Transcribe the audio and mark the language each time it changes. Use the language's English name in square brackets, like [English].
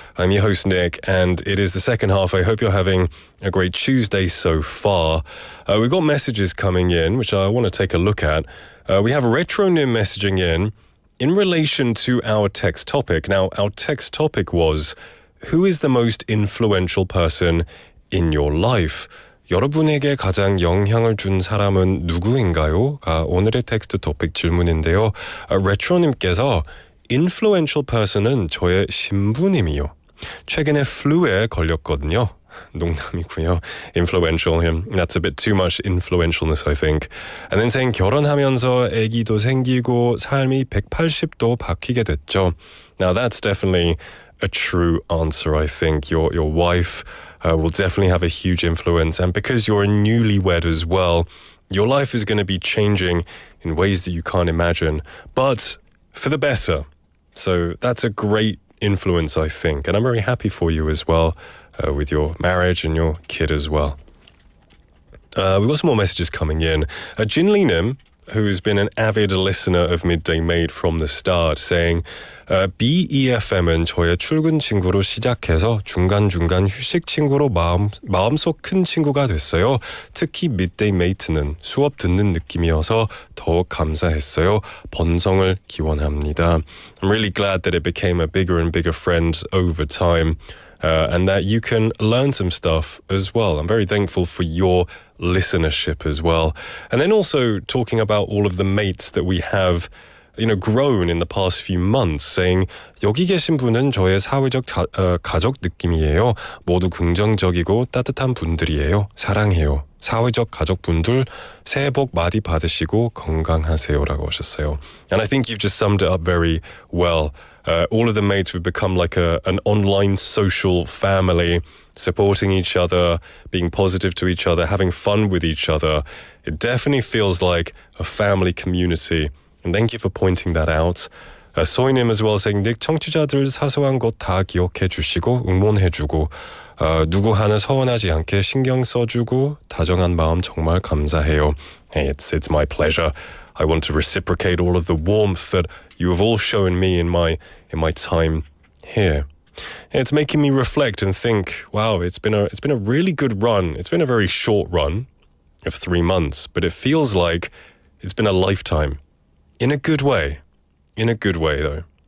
[English] I'm your host, Nick, and it is the second half. I hope you're having a great Tuesday so far. We've got messages coming in, which I want to take a look at. We have Retronym messaging in relation to our text topic. Now, our text topic was, who is the most influential person in your life? [Korean] 여러분에게 가장 영향을 준 사람은 누구인가요? 오늘의 텍스트 토픽 질문인데요. 레트로님께서 [English] influential person [Korean] 은 저의 신부님이요. 최근에 flu에 걸렸거든요. 농담이고요. [English] Influential, that's a bit too much influentialness, I think. And then saying [Korean] 결혼하면서 아기도 생기고 삶이 180도 바뀌게 됐죠. [English] Now that's definitely a true answer, I think. Your wife will definitely have a huge influence, and because you're a newlywed as well, your life is going to be changing in ways that you can't imagine, but for the better. So that's a great influence, I think, and I'm very happy for you as well with your marriage and your kid as well. We've got some more messages coming in. Jin Lee Nim, who's been an avid listener of Midday Mate from the start, saying [Korean] BEFM은 저의 출근 친구로 시작해서 중간중간 휴식 친구로 마음속 큰 친구가 됐어요. 특히 Midday Mate는 수업 듣는 느낌이어서 더욱 감사했어요. 번성을 기원합니다. [English] I'm really glad that it became a bigger and bigger friend over time. And that you can learn some stuff as well. I'm very thankful for your listenership as well. And then also talking about all of the mates that we have, grown in the past few months, saying [Korean] 여기 계신 분은 저의 사회적 가족 느낌이에요. 모두 긍정적이고 따뜻한 분들이에요. 사랑해요. 사회적 가족분들 새해 복 많이 받으시고 건강하세요라고 하셨어요. [English] And I think you've just summed it up very well. All of the mates have become like an online social family, supporting each other, being positive to each other, having fun with each other. It definitely feels like a family community. And thank you for pointing that out. [Korean] 소희님 [English] as well saying, [Korean] 닉 청취자들 사소한 것 다 기억해 주시고 응원해 주고 누구 하나 서운하지 않게 신경 써주고 다정한 마음 정말 감사해요. [English] Hey, it's my pleasure. I want to reciprocate all of the warmth that you have all shown me in my time here. It's making me reflect and think, wow, it's been a really good run. It's been a very short run of 3 months, but it feels like it's been a lifetime. In a good way. In a good way, though.